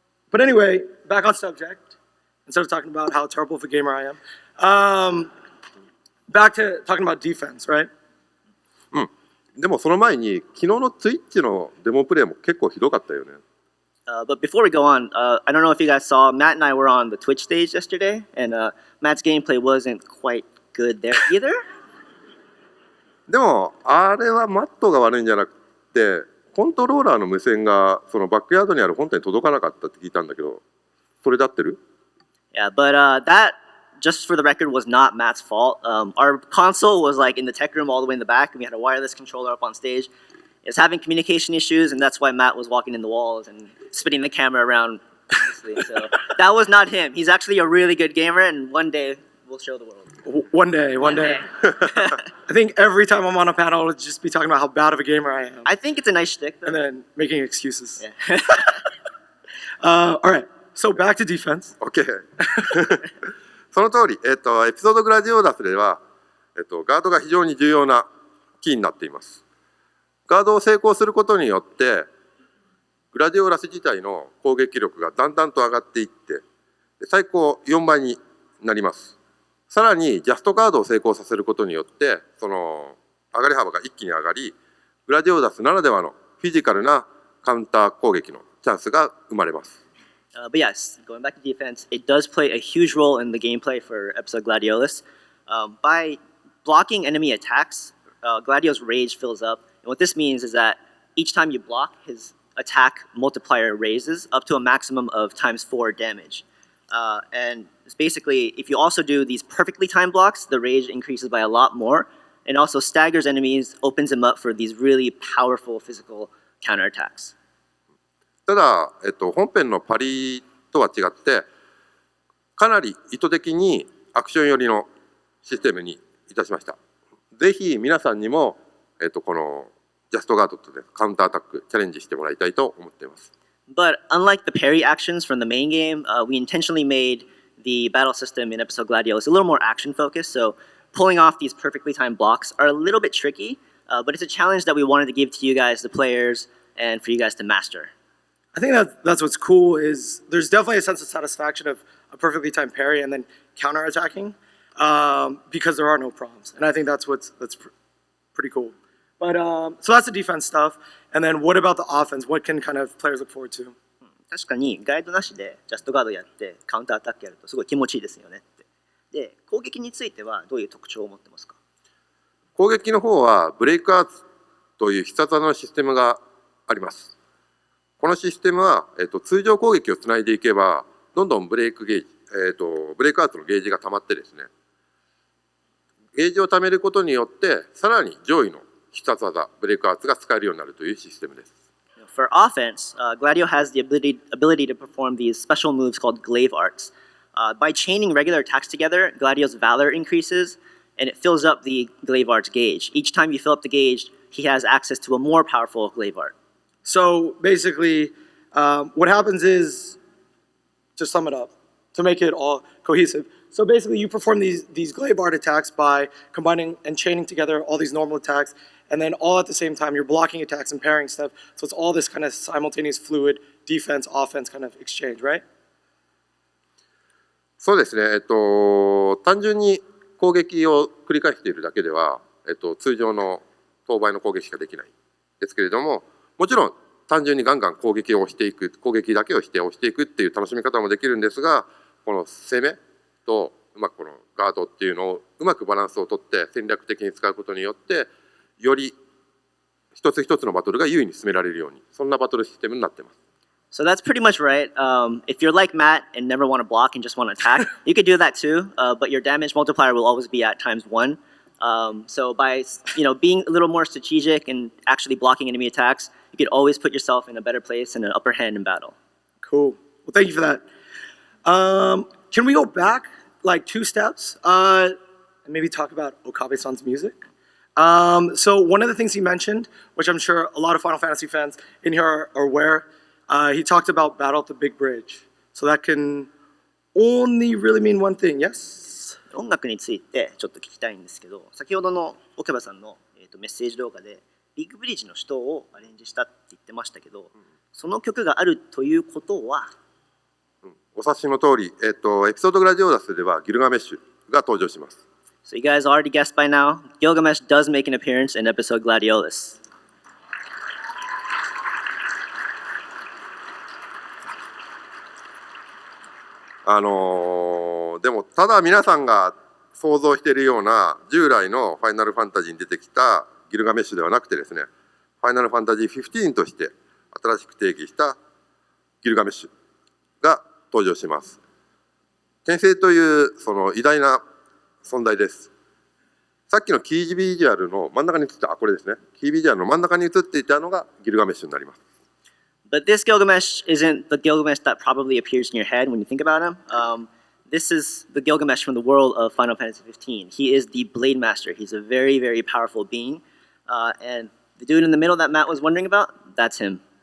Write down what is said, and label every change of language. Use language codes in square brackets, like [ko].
[en] But anyway, back on subject. Instead of talking about how terrible of a gamer I am. Back to talking about defense, right? [ja] でもその前に昨日のツイッチのデモプレイも結構ひどかったよね。 [en] But before we go on, I don't know if you guys saw, Matt and I were on the Twitch stage yesterday, and Matt's gameplay wasn't quite good there either. [ja] でも、あれはマットが悪いんじゃなくて、コントローラーの無線がそのバックヤードにある本体に届かなかったって聞いたんだけど、それで合ってる？ [en] Yeah, but that, just for the record, was not Matt's fault. Our console was like in the tech room all the way in the back, and we had a wireless controller up on stage. It's having communication issues, and that's why Matt was walking in the walls and spinning the camera around. So that was not him. He's actually a really good gamer, and one day we'll show the world. One day. I think every time I'm on a panel, I'll just be talking about how bad of a gamer I am. I think it's a nice shtick, though. And then making excuses. Yeah. All right, so back to defense. [ja] OK その通り、エピソードグラディオラスでは、ガードが非常に重要なキーになっています。ガードを成功することによって、グラディオラス自体の攻撃力がだんだんと上がっていって、最高4倍になります。さらに、ジャストガードを成功させることによって、その上がり幅が一気に上がり、グラディオラスならではのフィジカルなカウンター攻撃のチャンスが生まれます。 [en] But yes, going back to defense, it does play a huge role in the gameplay for episode Gladiolus. By blocking enemy attacks, Gladio's rage fills up. And what this means is that each time you block, his attack multiplier raises up to a maximum of ×4 damage. And it's basically, if you also do these perfectly timed blocks, the rage increases by a lot more, and also staggers enemies, opens them up for these really powerful physical counterattacks. [ja] ただ、本編のパリとは違って、かなり意図的にアクション寄りのシステムにいたしました。ぜひ皆さんにも、このジャストガードとカウンターアタックチャレンジしてもらいたいと思っています。 [en] But unlike the parry actions from the main game, we intentionally made the battle system in episode Gladiolus a little more action focused. So pulling off these perfectly timed blocks are a little bit tricky, but it's a challenge that we wanted to give to you guys, the players, and for you guys to master. I think that's what's cool is there's definitely a sense of satisfaction of a perfectly timed parry and then counter-attacking because there are no problems. And I think that's pretty cool. But so that's the defense stuff. And then what about the offense? What can kind of players look forward to? [ja] 確かにガイドなしでジャストガードやってカウンターアタックやるとすごい気持ちいいですよねって。で、攻撃についてはどういう特徴を持ってますか？攻撃の方はブレイクアーツという必殺技のシステムがあります。このシステムは、通常攻撃をつないでいけばどんどんブレイクアーツのゲージが溜まってですね、ゲージを貯めることによってさらに上位の必殺技ブレイクアーツが使えるようになるというシステムです。 [en] For offense, Gladio has the ability to perform these special moves called glaive arts. By chaining regular attacks together, Gladio's valor increases, and it fills up the glaive art's gauge. Each time you fill up the gauge, he has access to a more powerful glaive art. So basically, what happens is, to sum it up, to make it all cohesive. So basically, you perform these glaive art attacks by combining and chaining together all these normal attacks, and then all at the same time, you're blocking attacks and parrying stuff. So it's all this kind of simultaneous fluid defense, offense kind of exchange, right? [ja] そうですね。単純に攻撃を繰り返しているだけでは、通常の当倍の攻撃しかできないですけれども、もちろん単純にガンガン攻撃を押していく、攻撃だけをして押していくっていう楽しみ方もできるんですが、この攻めとうまくこのガードっていうのをうまくバランスをとって戦略的に使うことによって、より一つ一つのバトルが優位に進められるように、そんなバトルシステムになっています。 [en] So that's pretty much right. If you're like Matt and never want to block and just want to attack, you could do that too, but your damage multiplier will always be at ×1. So by being a little more strategic and actually blocking enemy attacks, you could always put yourself in a better place and an upper hand in battle. Cool. Well, thank you for that. Can we go back like 2 steps and maybe talk about Okabe-san's music? So one of the things he mentioned, which I'm sure a lot of Final Fantasy fans in here are aware, he talked about Battle at the Big Bridge. So that can only really mean one thing, yes? [ja] 音楽についてちょっと聞きたいんですけど、先ほどの岡部さんの、メッセージ動画でビッグブリッジの首都をアレンジしたって言ってましたけど、その曲があるということは、お察しの通り、エピソードグラディオラスではギルガメッシュが登場します。 [en] So you guys already guessed by now, Gilgamesh does make an appearance in episode Gladiolus. [ja] でもただ皆さんが想像しているような従来のファイナルファンタジーに出てきたギルガメッシュではなくてですね、ファイナルファンタジー15として新しく定義したギルガメッシュが登場します。転生というその偉大な存在です。さっきのキービジュアルの真ん中に映った、これですね。キービジュアルの真ん中に映っていたのがギルガメッシュになります。 [en] But this Gilgamesh isn't the Gilgamesh that probably appears in your head when you think about him. This is the Gilgamesh from the world of Final Fantasy XV. He is the Blade Master. He's a very, very powerful being. And the dude in the middle that Matt was wondering about, that's him.